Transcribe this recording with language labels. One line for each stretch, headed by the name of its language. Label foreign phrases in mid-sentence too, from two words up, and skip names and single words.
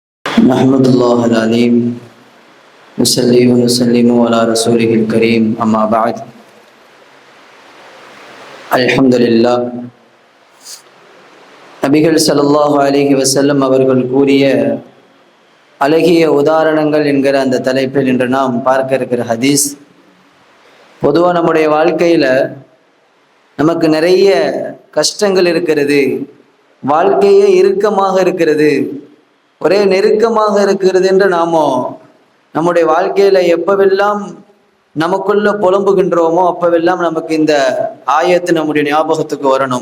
Arabic: نحمد الله العليم نصلي ونسلم على رسوله الكريم أما بعد الحمد لله
Tamil: நபிகள்
Arabic: صلى الله عليه وسلم
Tamil: அவர்கள் கூறிய அழகிய உதாரணங்கள் என்கிற அந்த தலைப்பில் இன்று நாம் பார்க்க இருக்கிற ஹதீஸ். பொதுவாக நம்முடைய வாழ்க்கையில் நமக்கு நிறைய கஷ்டங்கள் இருக்கிறது, வாழ்க்கையே இறுக்கமாக இருக்கிறது, ஒரே நெருக்கமாக இருக்கிறது என்று நம்முடைய வாழ்க்கையில் எப்பவெல்லாம் நமக்குள்ள புலம்புகின்றோமோ அப்பவெல்லாம் நமக்கு இந்த ஆயத்து நம்முடைய ஞாபகத்துக்கு வரணும்.